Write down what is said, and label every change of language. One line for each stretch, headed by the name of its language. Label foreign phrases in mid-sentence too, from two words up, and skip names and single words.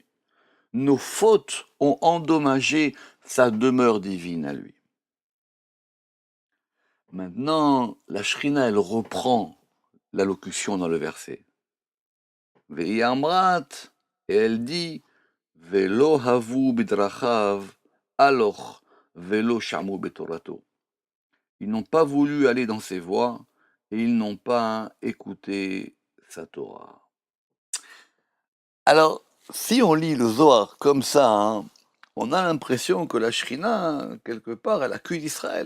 French: Nos fautes ont endommagé sa demeure divine à lui. Maintenant, la shrina, elle reprend l'allocution dans le verset.
Hebrew: ואי אמרת,
French: et elle dit
Hebrew: ולא אבו בדרכיו הלוך ולא שמעו בתורתו.
French: Ils n'ont pas voulu aller dans ses voies et ils n'ont pas écouté sa Torah. Alors, si on lit le Zohar comme ça, hein, on a l'impression que la Shrina, quelque part, elle accuse Israël.